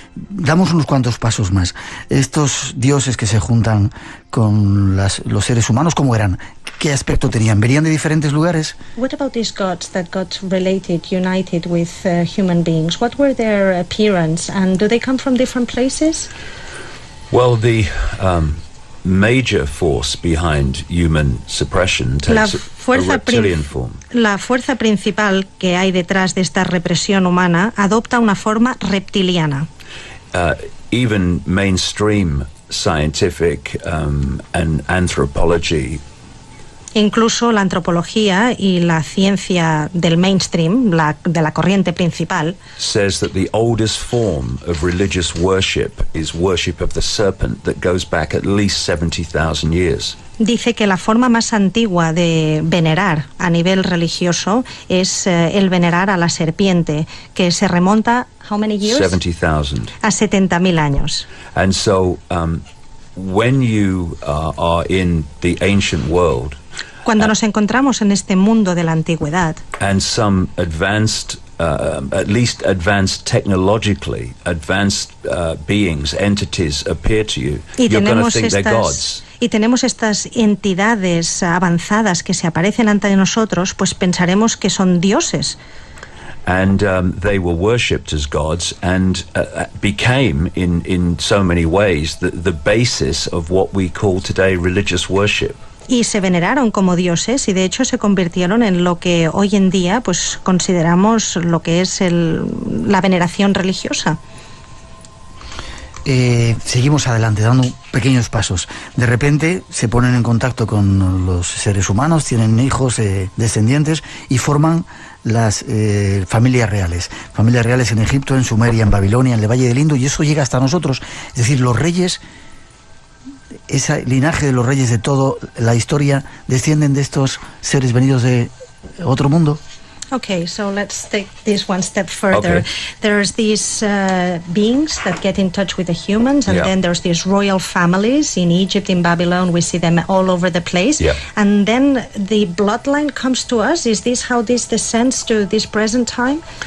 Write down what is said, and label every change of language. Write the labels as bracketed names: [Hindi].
[Spanish] Damos unos cuantos pasos más. Estos dioses que se juntan con los seres humanos, ¿cómo eran? ¿Qué aspecto tenían? ¿Venían de diferentes lugares? [English] What about these gods that got united with human beings? What were their appearance, and do they come from different places? Well, the major force behind human suppression takes a reptilian form. [Spanish] La fuerza principal que hay detrás de esta represión humana adopta una forma reptiliana. [English] Even mainstream scientific and anthropology, [Spanish] incluso la antropología y la ciencia del mainstream, de la corriente principal, [English] says that the oldest form of religious worship is worship of the serpent that goes back at least 70,000 years. [Spanish] Dice que la forma más antigua de venerar a nivel religioso es el venerar a la serpiente, que se remonta [English] how many years? 70,000. [Spanish] A 70,000 años. [English] And so when you are in the ancient world, [Spanish] cuando nos encontramos en este mundo de la antigüedad, [English] and some advanced at least advanced technologically advanced beings, entities appear to you, you're going to think they're gods. [Spanish] Y tenemos estas entidades avanzadas que se aparecen ante nosotros, pues pensaremos que son dioses. [English] And they were worshipped as gods and became, in so many ways, the basis of what we call today religious worship. [Spanish] Y se veneraron como dioses y de hecho se convirtieron en lo que hoy en día pues consideramos lo que es la veneración religiosa. Seguimos adelante, dando pequeños pasos. De repente se ponen en contacto con los seres humanos, tienen hijos, descendientes, y forman las familias reales. Familias reales en Egipto, en Sumeria, en Babilonia, en el Valle del Indo, y eso llega hasta nosotros. Es decir, los reyes, ese linaje de los reyes de toda la historia, descienden de estos seres venidos de otro mundo. [English] Okay, so let's take this one step further. Okay. There's these beings that get in touch with the humans, and then there's these royal families in Egypt, in Babylon. We see them all over the place. Yeah. And then the bloodline comes to us. Is this how this descends to this present time?